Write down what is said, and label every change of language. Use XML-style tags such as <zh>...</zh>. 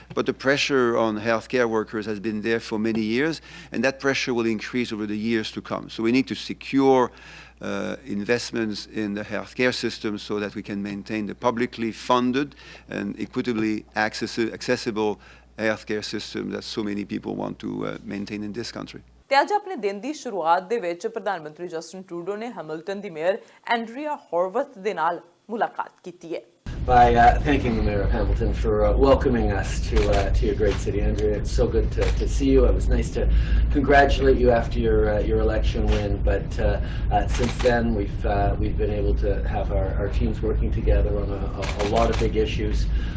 <en>But the pressure on healthcare workers has been there for many years, and that pressure will increase over the years to come. So we need to secure investments in the healthcare system so that we can maintain the publicly funded and equitably accessible healthcare system that so many people want to maintain in this country.</en> <pa>ਤੇ ਅੱਜ ਆਪਣੇ ਦਿਨ ਦੀ ਸ਼ੁਰੂਆਤ ਦੇ ਵਿੱਚ ਪ੍ਰਧਾਨ ਮੰਤਰੀ Justin Trudeau ਨੇ ਹੈਮਿਲਟਨ ਦੀ ਮੇਅਰ ਐਂਡਰੀਆ ਹੌਰਵਥ ਦੇ ਨਾਲ ਮੁਲਾਕਾਤ ਕੀਤੀ ਹੈ।</pa> <en>By thanking the Mayor of Hamilton for welcoming us to your great city, Andrea. It's so good to see you. It was nice to congratulate you after your election win, but since then we've been able to have our teams working together on a lot of big issues.</en>